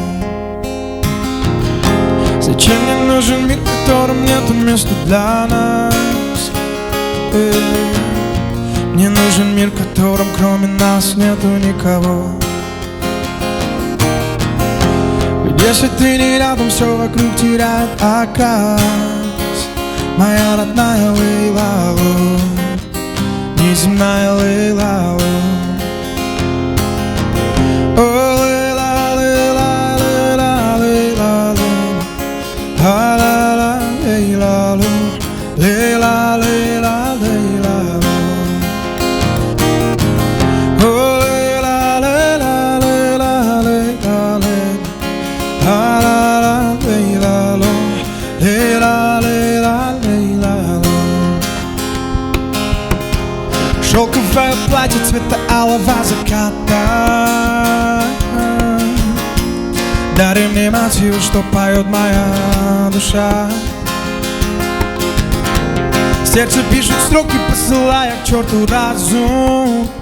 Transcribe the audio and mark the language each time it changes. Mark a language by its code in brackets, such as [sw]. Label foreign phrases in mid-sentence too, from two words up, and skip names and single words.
[ru] Зачем мне нужен мир, в котором нету места для нас? Мне нужен мир, в котором кроме нас нету никого. Ведь если ты не рядом, все вокруг теряет окрас. Моя родная Лейла-ло, неземная Лейла-ло. О, Лейла, Лейла, Лейла, Лейла, Лейла, Лейла, Лейла, Лейла, Лейла. [en] Oh, Leyla, Leyla, Leyla, Leyla, Leyla, Leyla, Leyla, Leyla, Leyla. [ru] Шелковое платье цвета алого заката. Дари мне мотивы, что поет моя душа. Сердце пишет строки, посылая к черту разум.